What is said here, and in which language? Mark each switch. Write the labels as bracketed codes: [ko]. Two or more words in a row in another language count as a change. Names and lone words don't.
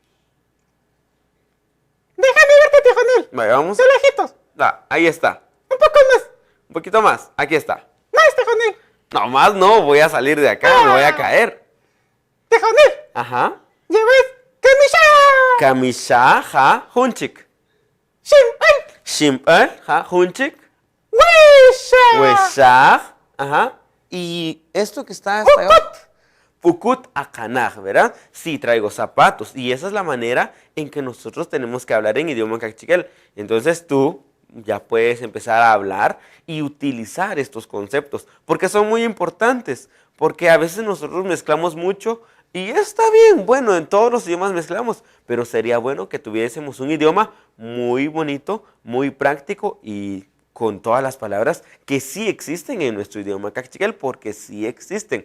[es] Déjame verte, Tijonel. Vale, vamos. De lejitos. Ahí está. Un poco más. Un poquito más. Aquí está. Más, Tijonel. No, más no. Voy a salir de acá. Me voy a caer. Tijonel. Ajá. Llevas camisa. Camisa, [cak] ja, hunchik. Shimpal. Shimpal, ja, hunchik. Wisha. Weshach. [es] Ajá. Y esto que está hasta allá. [cak] Pukut akanaj, [es] ¿verdad? Sí, traigo zapatos. Y esa es la manera en que nosotros tenemos que hablar en idioma Kaqchikel. Entonces tú ya puedes empezar a hablar y utilizar estos conceptos, porque son muy importantes, porque a veces nosotros mezclamos mucho y está bien, bueno, en todos los idiomas mezclamos, pero sería bueno que tuviésemos un idioma muy bonito, muy práctico y con todas las palabras que sí existen en nuestro idioma Kaqchikel, porque sí existen.